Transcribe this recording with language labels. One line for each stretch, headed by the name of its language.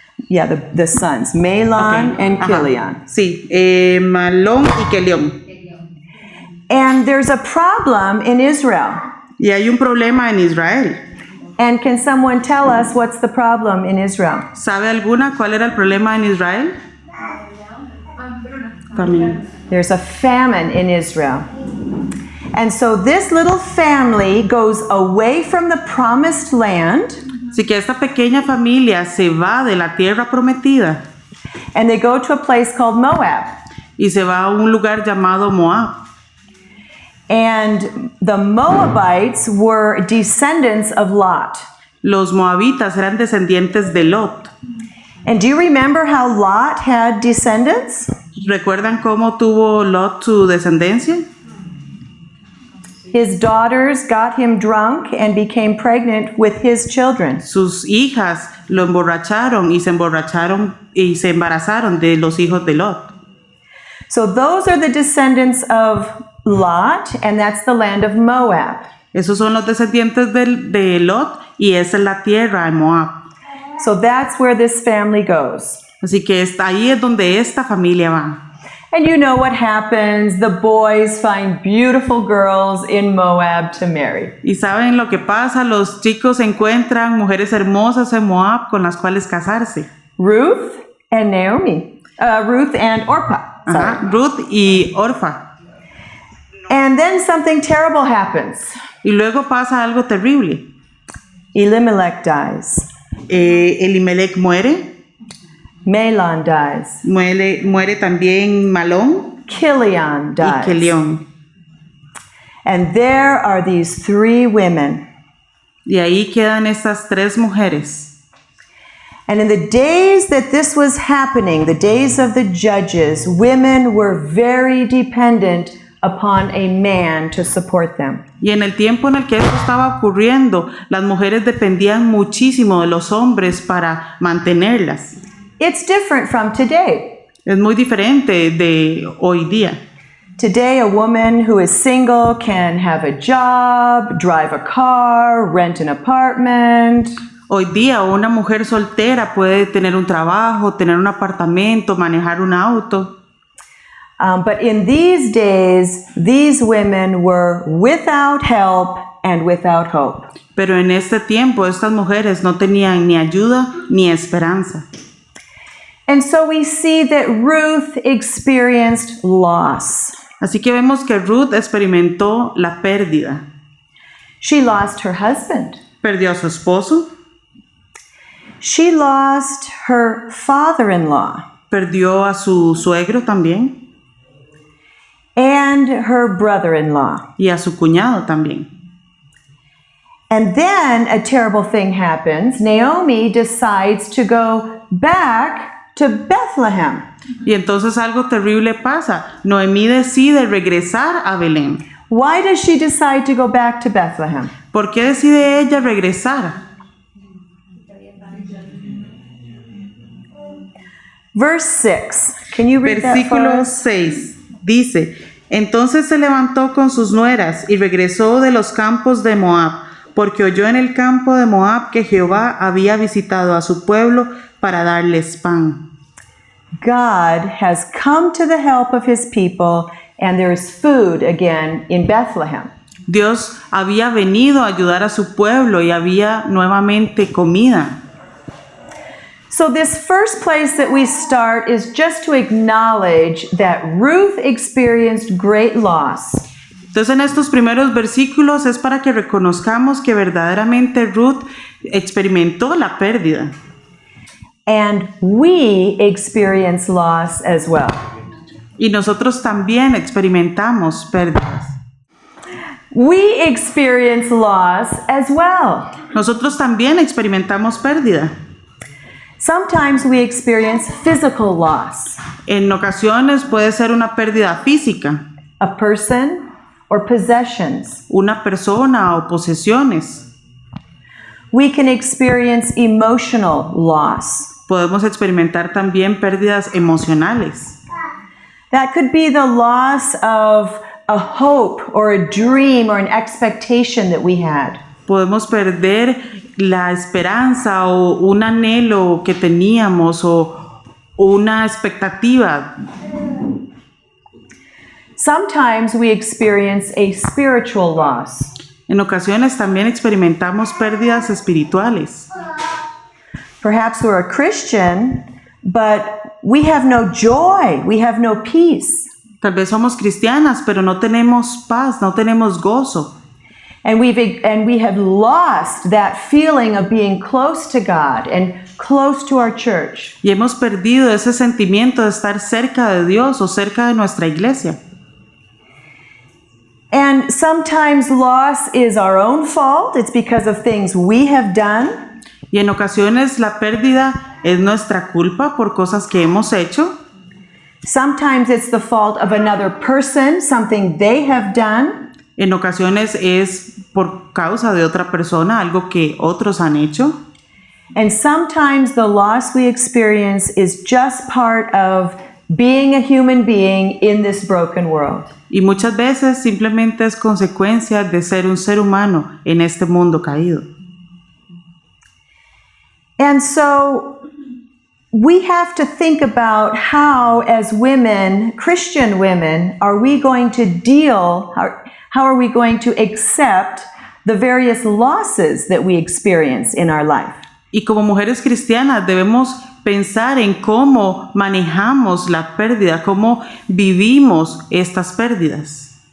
English: Yeah, the sons, Mahlon and Chilion.
Spanish: Sí, Mahlon y Chilion.
English: And there's a problem in Israel.
Spanish: Y hay un problema en Israel.
English: And can someone tell us what's the problem in Israel?
Spanish: ¿Sabe alguna cuál era el problema en Israel? También.
English: There's a famine in Israel. And so this little family goes away from the promised land.
Spanish: Así que esta pequeña familia se va de la tierra prometida.
English: And they go to a place called Moab.
Spanish: Y se va a un lugar llamado Moab.
English: And the Moabites were descendants of Lot.
Spanish: Los moabitas eran descendientes de Lot.
English: And do you remember how Lot had descendants?
Spanish: ¿Recuerdan cómo tuvo Lot su descendencia?
English: His daughters got him drunk and became pregnant with his children.
Spanish: Sus hijas lo emborracharon y se embarazaron de los hijos de Lot.
English: So those are the descendants of Lot, and that's the land of Moab.
Spanish: Esos son los descendientes de Lot y esa es la tierra de Moab.
English: So that's where this family goes.
Spanish: Así que ahí es donde esta familia va.
English: And you know what happens. The boys find beautiful girls in Moab to marry.
Spanish: Y saben lo que pasa, los chicos encuentran mujeres hermosas en Moab con las cuales casarse.
English: Ruth and Naomi. Ruth and Orpah.
Spanish: Ajá, Ruth y Orfa.
English: And then something terrible happens.
Spanish: Y luego pasa algo terrible.
English: Elimelech dies.
Spanish: Elimelech muere.
English: Mahlon dies.
Spanish: Muere también Mahlon
English: Chilion
Spanish: y
English: dies.
Spanish: Chilion.
English: And there are these three women.
Spanish: Y ahí quedan estas tres mujeres.
English: And in the days that this was happening, the days of the judges, women were very dependent upon a man to support them.
Spanish: Y en el tiempo en el que esto estaba ocurriendo, las mujeres dependían muchísimo de los hombres para mantenerlas.
English: It's different from today.
Spanish: Es muy diferente de hoy día.
English: Today, a woman who is single can have a job, drive a car, rent an apartment.
Spanish: Hoy día una mujer soltera puede tener un trabajo, tener un apartamento, manejar un auto.
English: But in these days, these women were without help and without hope.
Spanish: Pero en este tiempo estas mujeres no tenían ni ayuda ni esperanza.
English: And so we see that Ruth experienced loss.
Spanish: Así que vemos que Ruth experimentó la pérdida.
English: She lost her husband.
Spanish: Perdió a su esposo.
English: She lost her father-in-law.
Spanish: Perdió a su suegro también.
English: And her brother-in-law.
Spanish: Y a su cuñado también.
English: And then a terrible thing happens. Naomi decides to go back to Bethlehem.
Spanish: Y entonces algo terrible pasa. Noemí decide regresar a Belén.
English: Why does she decide to go back to Bethlehem?
Spanish: ¿Por qué decide ella regresar?
English: Verse 6. Can you read that for
Spanish: Versículo
English: us?
Spanish: 6 dice: Entonces se levantó con sus nueras y regresó de los campos de Moab, porque oyó en el campo de Moab que Jehová había visitado a su pueblo para darles pan.
English: God has come to the help of his people, and there is food again in Bethlehem.
Spanish: Dios había venido a ayudar a su pueblo y había nuevamente comida.
English: So this first place that we start is just to acknowledge that Ruth experienced great loss.
Spanish: Entonces en estos primeros versículos es para que reconozcamos que verdaderamente Ruth experimentó la pérdida.
English: And we experience loss as well.
Spanish: Y nosotros también experimentamos pérdidas.
English: We experience loss as well.
Spanish: Nosotros también experimentamos pérdida.
English: Sometimes we experience physical loss.
Spanish: En ocasiones puede ser una pérdida física,
English: A person or possessions.
Spanish: una persona o posesiones.
English: We can experience emotional loss.
Spanish: Podemos experimentar también pérdidas emocionales.
English: That could be the loss of a hope or a dream or an expectation that we had.
Spanish: Podemos perder la esperanza o un anhelo que teníamos o una expectativa.
English: Sometimes we experience a spiritual loss.
Spanish: En ocasiones también experimentamos pérdidas espirituales.
English: Perhaps we're a Christian, but we have no joy, we have no peace.
Spanish: Tal vez somos cristianas, pero no tenemos paz, no tenemos gozo.
English: And we have lost that feeling of being close to God and close to our church.
Spanish: Y hemos perdido ese sentimiento de estar cerca de Dios o cerca de nuestra iglesia.
English: And sometimes loss is our own fault. It's because of things we have done.
Spanish: Y en ocasiones la pérdida es nuestra culpa por cosas que hemos hecho.
English: Sometimes it's the fault of another person, something they have done.
Spanish: En ocasiones es por causa de otra persona, algo que otros han hecho.
English: And sometimes the loss we experience is just part of being a human being in this broken world.
Spanish: Y muchas veces simplemente es consecuencia de ser un ser humano en este mundo caído.
English: And so we have to think about how, as women, Christian women, are we going to deal, how are we going to accept the various losses that we experience in our life?
Spanish: Y como mujeres cristianas debemos pensar en cómo manejamos la pérdida, cómo vivimos estas pérdidas.